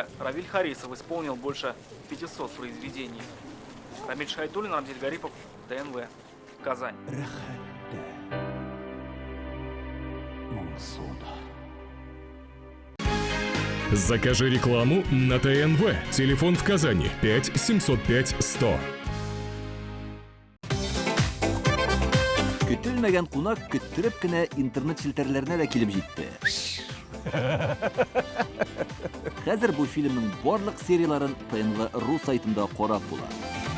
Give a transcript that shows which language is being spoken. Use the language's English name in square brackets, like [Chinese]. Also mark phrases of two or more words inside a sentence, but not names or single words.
[Russian] Равиль Харисов исполнил больше 500 произведений. Рамиль Шайтуллин, Рамзиль Гарипов, ТНВ, Казань. Закажи рекламу на ТНВ. Телефон в Казани 5 705 100. [Tatar] Көтелмәгән кунак көттүреп кенә интернет челтәрләренә дә килеп җитте. Хәзер бу фильмның барлык серияларын ТНВ.ру сайтында карап була.